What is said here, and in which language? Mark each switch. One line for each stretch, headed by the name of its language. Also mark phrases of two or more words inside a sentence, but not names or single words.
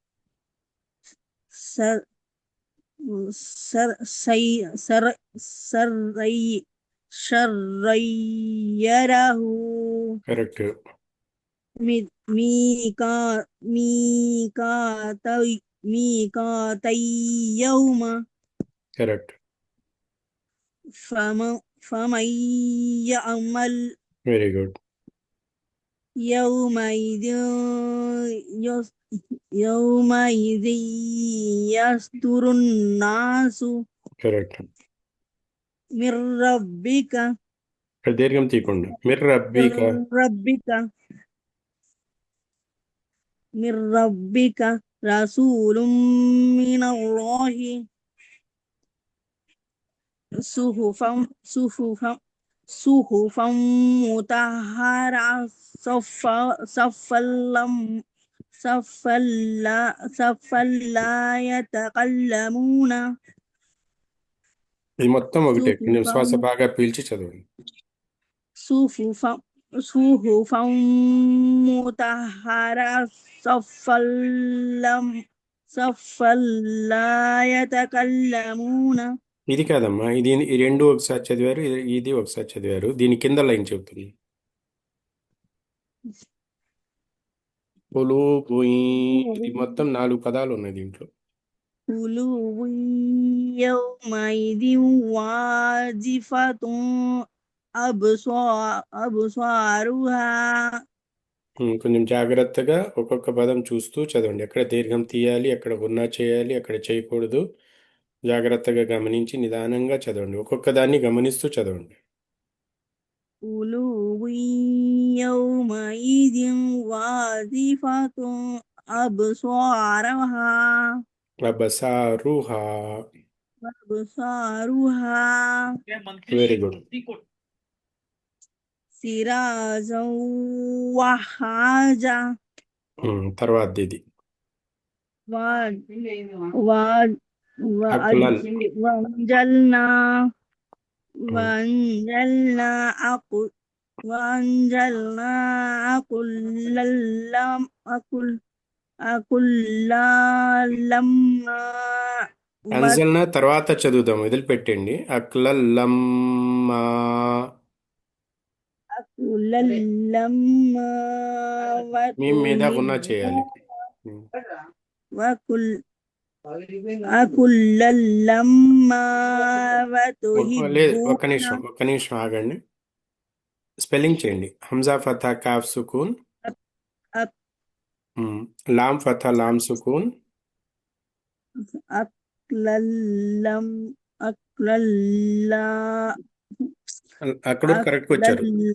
Arabic: షర్రయ్యరహు
Telugu: కరెక్ట్
Arabic: మీకాతయ్యౌమ
Telugu: కరెక్ట్
Arabic: فمن يعمل
English: very good.
Arabic: يومئذ يص- يومئذ يصدر الناس
Telugu: కరెక్ట్.
Arabic: من ربك
Telugu: ఇక్కడ దీర్ఘం తీయకుండా
Arabic: من రబ్బీక. ربك من ربك رسول من الله صحفا مطهرة صفا لا يتكلمون
Telugu: ఇది మొత్తం ఒకటే, కొంచెం
Arabic: صحفا
Telugu: శ్వాస బాగా పీల్చి చదవండి.
Arabic: صحفا صحفا مطهرة صفا لا يتكلمون.
Telugu: ఇది కాదమ్మా, ఈ రెండు ఒకసారి చదివారు, ఇది ఒకసారి చదివారు. దీని కింద లైన్ చెబుతుంది. ఇది మొత్తం 4 పదాలు ఉన్నాయి దీంట్లో.
Arabic: قلوب يومئذ واجفة أبصارها.
Telugu: కొంచెం జాగ్రత్తగా ఒక్కొక్క పదం చూస్తూ చదవండి. ఎక్కడ దీర్ఘం తీయాలి, ఎక్కడ గున్నా చేయాలి, ఎక్కడ చేయకూడదు, జాగ్రత్తగా గమనించి నిదానంగా చదవండి. ఒక్కొక్క దాన్ని గమనిస్తూ చదవండి.
Arabic: قلوب يومئذ واجفة أبصارها
English: అబసారుహా. very good.
Arabic: سراجا وهاجا
Telugu: తర్వాత ఇది అక్లల్.
Arabic: وأنزلنا أكلما
Telugu: అన్జల్నా తర్వాత చదువుదాం, వదిలిపెట్టండి.
Arabic: అక్లల్లమ్మా. لما
Telugu: మీ మీద గున్నా చేయాలి.
Arabic: وكل أكل لما
Telugu: లేదు,
Arabic: وتحبون
Telugu: ఒక్క నిమిషం ఆగండి. స్పెల్లింగ్ చేయండి.
Arabic: همزة فتحة كاف سكون، لام فتحة لام سكون,
Telugu: అక్కడ కరెక్ట్ వచ్చారు.